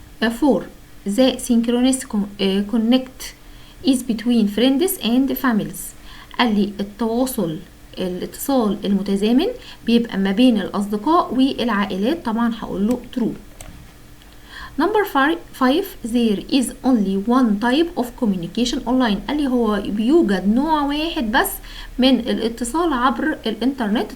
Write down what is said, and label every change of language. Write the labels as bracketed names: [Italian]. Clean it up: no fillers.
[English] 4 the synchronous connect is between friends and families. [Arabic] قال لي الاتصال المتزامن بيبقى ما بين الأصدقاء والعائلات. طبعا هقول له true. [English] Number 5 there is only one type of communication online. [Arabic] قال لي هو بيوجد نوع واحد بس من الاتصال عبر الانترنت.